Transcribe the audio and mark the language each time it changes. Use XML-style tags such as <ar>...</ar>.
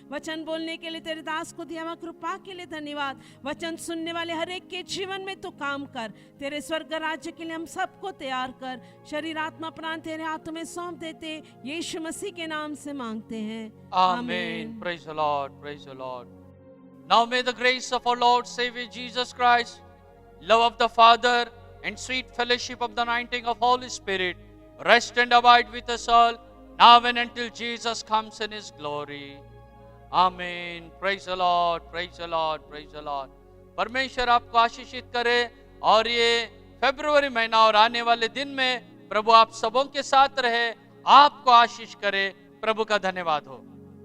<hi>वचन बोलने के लिए तेरे दास को दिया हुआ कृपा के लिए धन्यवाद। वचन सुनने वाले हर एक के जीवन में तो काम कर। तेरे स्वर्ग राज्य के लिए हम सबको तैयार कर। शरीर आत्मा प्राण तेरे हाथों में सौंप देते, यीशु मसीह के नाम से मांगते हैं,</hi> <en>Amen. Praise the Lord. Praise the Lord. Now may the grace of our Lord Savior Jesus Christ, love of the Father, and sweet fellowship of the anointing of Holy Spirit rest and abide with us all, now and until Jesus comes in His glory. Amen. Praise the Lord. Praise the Lord. Praise the Lord.</en> <hi>परमेश्वर आपको आशीषित करे और ये फरवरी महीना और आने वाले दिन में प्रभु आप सबों के साथ रहे, आपको आशीष करे। प्रभु का धन्यवाद हो।</hi>